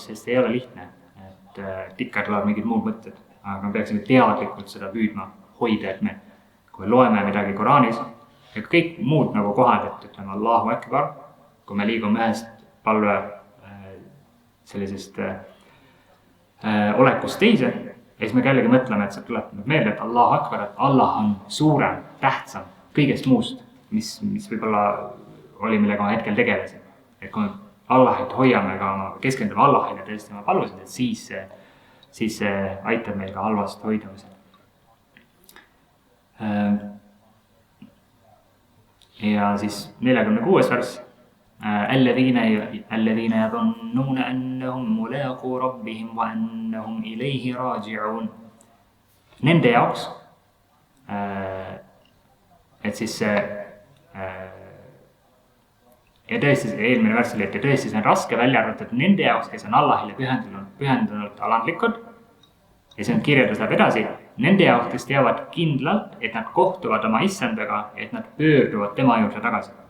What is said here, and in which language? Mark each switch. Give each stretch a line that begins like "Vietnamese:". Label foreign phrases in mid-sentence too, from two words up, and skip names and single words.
Estonian: sest ei ole lihtne, et ikka tuleb mingid muud mõtted, aga me peaksime teadlikult seda püüdma hoida, et me, kui loeme midagi Koraanis, ja kõik muud nagu kohad, et ütleme
Arabic: الله أكبر,
Estonian: kui me liigume ühest palve sellisest olekust teise, ja siis me jällegi mõtleme, et see tuleb meelde, et
Arabic: الله أكبر,
Estonian: et Allah on suurem, tähtsam kõigest muust, mis võib-olla oli, millega ma hetkel tegelesin. Et kui me Allahit hoiame ka keskendume Allahile tõesti oma palusid, et siis see aitab meil ka halvast hoidumisel. Ja siis 46. vers.
Arabic: الذين يظنون أنهم ملاقو ربهم وأنهم إليه راجعون.
Estonian: Nende jaoks, et siis ja tõesti eelmine värss oli, et tõesti see on raske välja arvatud nende jaoks, kes on Allahile pühendunult alandlikud. Ja see on kirjeldus läheb edasi. Nende jaoks, kes teavad kindlalt, et nad kohtuvad oma issandaga, et nad pöörduvad tema juurde tagasi.